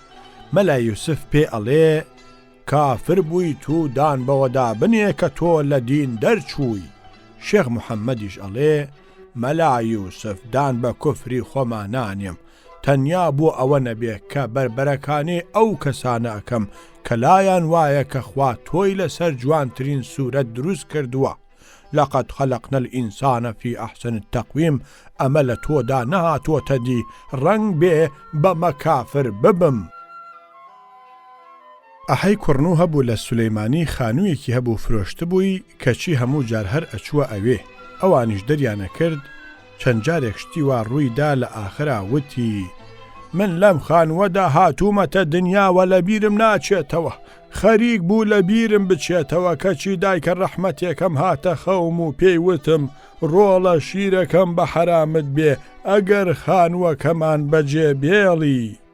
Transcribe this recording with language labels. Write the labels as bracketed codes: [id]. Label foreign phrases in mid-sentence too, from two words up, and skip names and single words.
[ckb] مەلا یوسف پێ ئەڵێ کافر بووی تو دان بەوەدا بنێ کە تۆ لە دین دەرچووی. شێخ محەممەدیش ئەڵێ مەلا یوسف دان بە کوفری خۆمان نانێم تەنیا بۆ ئەوە نەبێ کە بربەرەکانی ئەو کەسانە ئەەکەم کە لایەن وایە کە خوا تۆی لەسەر جوانترین سوورەت دروست کردووە. [ar] لقد خلقنا الإنسان في أحسن التقويم [ckb] ئەمە لە تۆدا نەهاتۆتە دی ڕەنگ بێ بە مەکافر ببم. ئەحەی کوڕنوو هەبوو لە سولەیمانی خانوویەکی هەبوو فرۆشت بووی کەچی هەموو جار هەر ئەچووە ئەوێ. ئەوانیش دەریانە کرد چەند جارێک شتی وا ڕوویدا لە ئاخرا وتی من لەم خانوەدا هاتوومەتە دنیاوە لە بیرم ناچێتەوە خەریک بوو لە بیرم بچێتەوە کەچی دایکە ڕەحمەتێکم هاتە خەوم و پێی وتم ڕۆڵە شیرەکەم بە حرامت بێ ئەگەر خانووەکەمان بەجێ بێڵی.